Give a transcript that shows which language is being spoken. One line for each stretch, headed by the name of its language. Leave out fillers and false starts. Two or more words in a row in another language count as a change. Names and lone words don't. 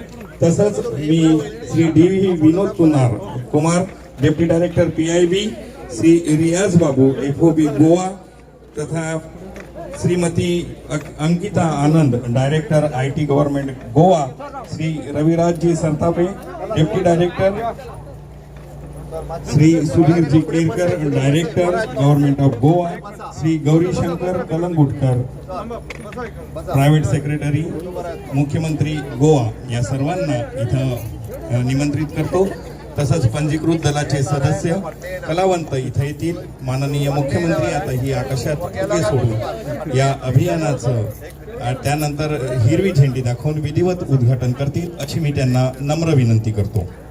Marathi: तसंच मी श्री डी विनोद कुमार
English: deputy director
Marathi: PIB, श्री रियाज बाबू FOB गोवा तथा श्रीमती अंकिता आनंद
English: director IT government
Marathi: गोवा, श्री रविराजजी सरतापे
English: deputy director,
Marathi: श्री सुधीर जी केरकर
English: director government of Goa,
Marathi: श्री गौरीशंकर कलंगुटकर
English: private secretary
Marathi: मुख्यमंत्री गोवा या सर्वांना इथं निमंत्रित करतो. तसंच पंजीकृत दलाचे सदस्य कलावंत इथं येतील. माननीय मुख्यमंत्री आता ही आकाशात फुगे सोडून या अभियानाचं त्यानंतर हिरवी झेंडी दाखवून विधिवत उद्घाटन करतील अशी मी त्यांना नम्र विनंती करतो.